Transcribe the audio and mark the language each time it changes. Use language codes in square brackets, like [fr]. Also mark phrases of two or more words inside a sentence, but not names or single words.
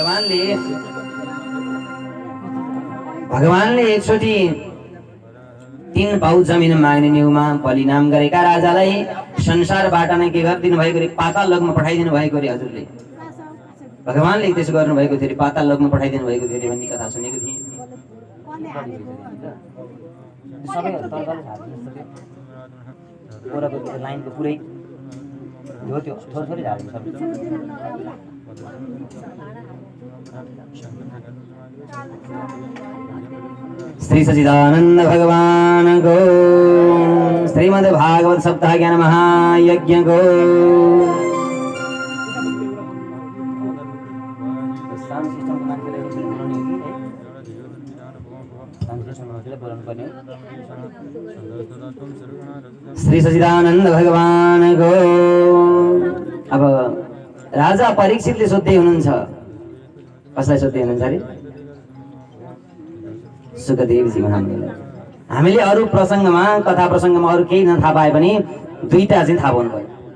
[ne] भगवानले एकचोटि 3 पाउ जमिन माग्ने न्युमा बलि नाम गरेका राजालाई संसारबाट नै के गरिदिनु भएको रे पाताल लोकमा पठाइदिनु भएको रे हजुरले भगवानले त्यसो गर्नु भएको थियो पाताल लोकमा पठाइदिनु भएको थियो भन्ने कथा सुनेको थिएँ लाइनको पुरै हो त्यो थोरै झार्नु सक्छ श्री सच्चिदानंद भगवान को श्रीमद् भागवत सप्ताह ज्ञान महायज्ञ को श्री सच्चिदानंद भगवान को अब राजा परीक्षितले सोध्दै हुनुहुन्छ कसलाई सोध्दै हुनुहुन्छ अरे सुखदेवजी महामुनिले हामीले अरु प्रसङ्गमा कथा प्रसङ्गमा अरु केही नथाहा पाए पनि दुईटा चाहिँ थाहा पाउनु पर्यो